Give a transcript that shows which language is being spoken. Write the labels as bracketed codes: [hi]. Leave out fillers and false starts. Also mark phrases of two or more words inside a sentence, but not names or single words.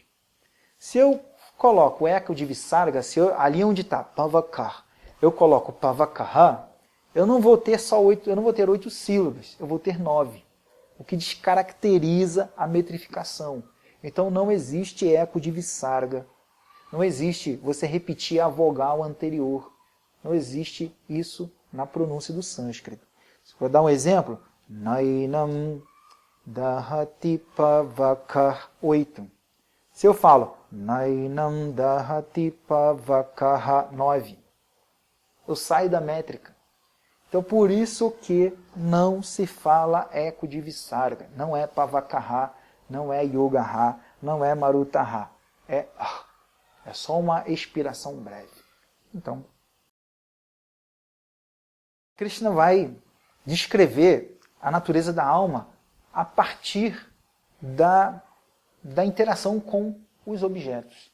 [pt] Se eu coloco o eco de visarga, ali onde está pavakar, eu coloco pavakaha, eu não vou ter 8 sílabas, eu vou ter 9. O que descaracteriza a metrificação. Então não existe eco de visarga. Não existe você repetir a vogal anterior. Não existe isso na pronúncia do sânscrito. Vou dar um exemplo. [sa] नैनं दहति पावकर् 8. [pt] Se eu falo [sa] नैनं दहति पावकर् [pt] 9, eu saio da métrica. Então por isso que não se fala eco de visarga. Não é pavakaha, não é yogaha, não é marutaha. É só uma expiração breve. Então, Krishna vai descrever a natureza da alma a partir da interação com os objetos.